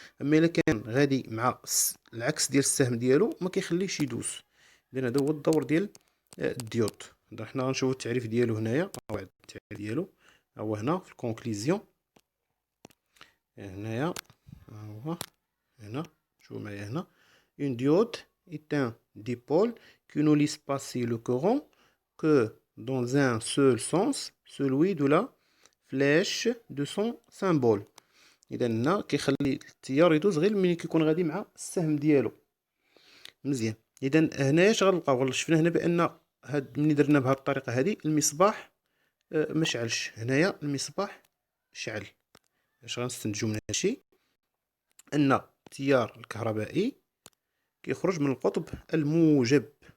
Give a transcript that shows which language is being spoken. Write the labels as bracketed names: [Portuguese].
[Arabic] اما الا كان غادي مع العكس ديال السهم ديالو ما كيخليهش يدوز. اذا هذا هو الدور ديال الديود. حنا غنشوفوا التعريف ديالو هنايا. ها هو التعريف ديالو، ها هو هنا في الكونكليزيون. هنايا ها هو هنا، شوفوا معايا هنا. [French] Une diode est un dipôle qui ne laisse passer le courant que dans un seul sens, celui de la flèche de son symbole. [Arabic] إذا هنا كيخلي التيار يدوز غير ملي كيكون غادي مع السهم ديالو. مزيان. إذا هنايا اش غنلقاو؟ شفنا هنا بأن هاد ملي درنا بهاد الطريقة هادي المصباح ما شعلش. هنايا المصباح شعل. اش غنستنتجو من هادشي؟ أن التيار الكهربائي كيخرج من القطب الموجب.